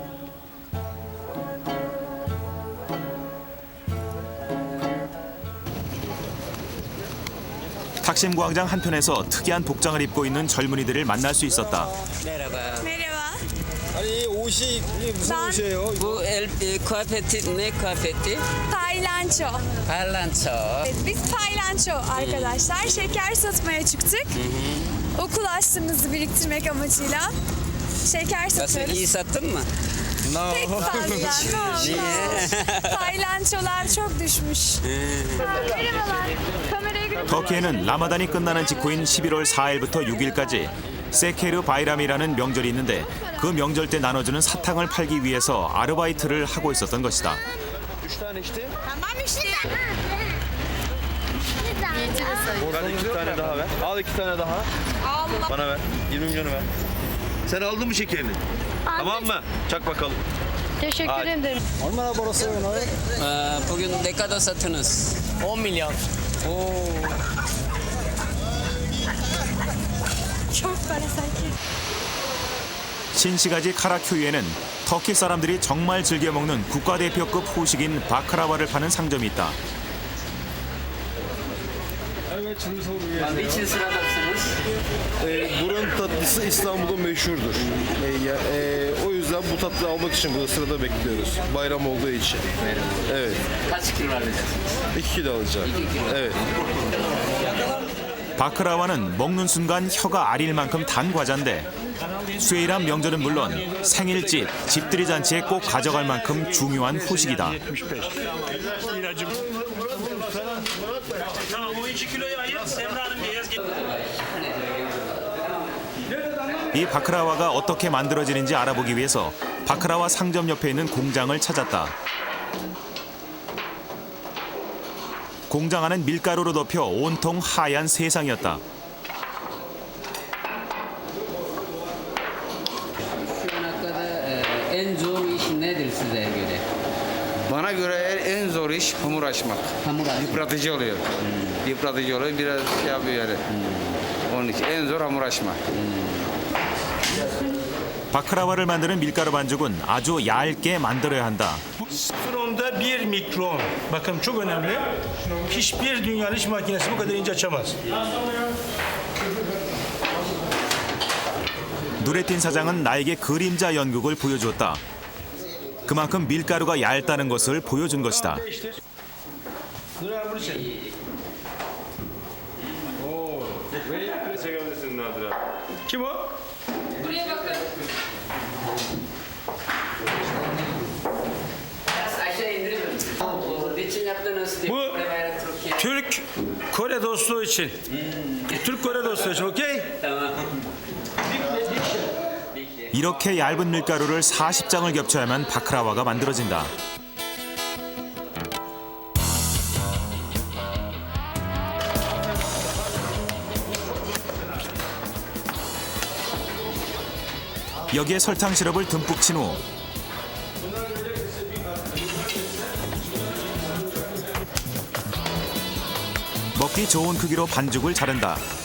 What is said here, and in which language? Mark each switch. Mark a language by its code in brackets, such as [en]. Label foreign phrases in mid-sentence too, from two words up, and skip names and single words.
[ko] 탁심 광장 한편에서 특이한 복장을 입고 있는 젊은이들을 만날 수 있었다. [tr] Merhaba. Merhaba. [ko] 아니 옷이 이게 무슨 옷이에요? [tr] Bu kıyafeti ne kıyafeti? Paylanço. Parlanço. Evet, biz paylanço arkadaşlar. Şeker satmaya çıktık. Okul harçlığımızı biriktirmek amacıyla. Şeker Nasıl satıyoruz. iyi sattın mı? Pek fazla. Paylançolar çok düşmüş. Merhabalar. Kameraya görüp [ko] 터키에는 라마단이 끝나는 직후인 11월 4일부터 6일까지 세케르 바이람이라는 명절이 있는데 그 명절 때 나눠주는 사탕을 팔기 위해서 아르바이트를 하고 있었던 것이다. [tr] 3 tane işte. Tamam işte. Ver 2 tane daha ver. Al 2 tane daha. Allah. Bana ver. 20 milyonu ver. Sen aldın mı şekerini? Tamam mı? Çak bakalım. Teşekkür ederim. [ko] 얼마나 벌었어요 오늘? [tr] Bugün ne kadar satınız? 10 milyon. Çok para sanki. [ko] 신시가지 카라큐이에는 터키 사람들이 정말 즐겨 먹는 국가대표급 후식인 바크라와를 파는 상점이 있다. [tr] Niçin sıradasınız? Buranın tatlısı İstanbul'da meşhurdur. O yüzden bu tatlıyı almak için burada sırada bekliyoruz. Bayram olduğu için. Evet. Kaç kilo alacaksınız? 2 kilo alacağım. 2 kilo. Evet. [ko] 바크라와는 먹는 순간 혀가 아릴 만큼 단 과자인데 수요일한 명절은 물론 생일집, 집들이 잔치에 꼭 가져갈 만큼 중요한 후식이다. 이 바크라와가 어떻게 만들어지는지 알아보기 위해서 바크라와 상점 옆에 있는 공장을 찾았다. 공장 안은 밀가루로 덮여 온통 하얀 세상이었다. [tr] Şu ana kadar en zor iş nedir size göre? Bana göre en zor iş hamur açmak. Hamur açmak. Yıpratıcı oluyor. Yıpratıcı oluyor. Biraz şey yapıyor yani. Onun için en zor hamur açmak. [ko] 바크라와를 만드는 밀가루 반죽은 아주 얇게 만들어야 한다. [tr] 0.1 mikron. Bakın çok önemli. Hiçbir dünyanın iş makinesi bu kadar ince açamaz. [ko] 눈에 띈 사장은 나에게 그림자 연극을 보여주었다. 그만큼 밀가루가 얇다는 것을 보여준 것이다. [tr] Kim o? Buraya bakın. Biraz aşağı indirir misiniz? Niçin yaptınız? Bu Türk Kore dostluğu için. Türk Kore dostluğu için, okey? Tamam. [ko] 이렇게 얇은 밀가루를 40장을 겹쳐야만 바크라와가 만들어진다. 여기에 설탕 시럽을 듬뿍 친 후 먹기 좋은 크기로 반죽을 자른다.